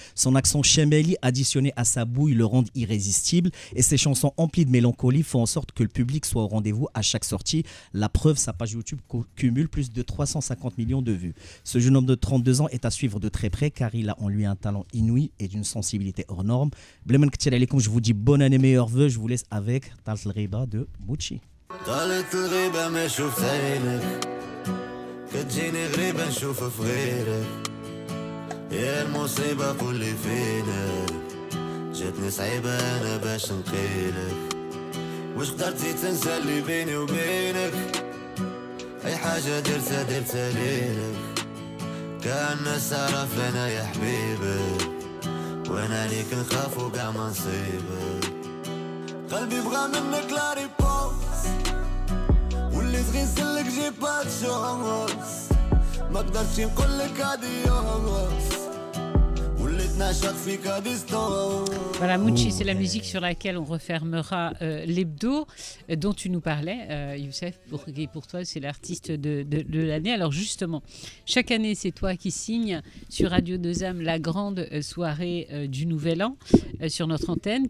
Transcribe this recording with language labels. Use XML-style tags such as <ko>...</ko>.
<fr>Son accent chemeli additionné à sa bouille le rend irrésistible et ses chansons emplies de mélancolie font en sorte que le public soit au rendez-vous à chaque sortie. La preuve, sa page YouTube cumule plus de 350 millions de vues. Ce jeune homme de 32 ans est à suivre de très près car il a en lui un talent inouï et d'une sensibilité hors norme.</fr> <ar>Blemen Ktir Alikum,</ar> <fr>je vous dis bonne année, meilleurs vœux. Je vous laisse avec Talt Riba de Mochi.</fr> <ar>طالت الغيبة ما شوفت عينك كتجيني غريبة نشوف في غيرك يا المصيبة كل فينا جاتني صعيبة أنا باش نقيلك واش قدرتي تنسى اللي بيني وبينك أي حاجة درتها ليلك كان الناس تعرف أنا يا حبيبي وأنا عليك نخاف وقع ما نصيبك قلبي بغى منك لا ريبونس واللي تغيسلك جي با تشونس ما قدرتش نقولك اديوس وليت نعشق فيك اديستونس.</ar> <fr>Voilà, Mochi, c'est la musique sur laquelle on refermera l'hebdo dont tu nous parlais, Youssef. Pour toi, c'est l'artiste de l'année. Alors justement, chaque année, c'est toi qui signes sur Radio 2M la grande soirée du Nouvel An sur notre antenne.</fr>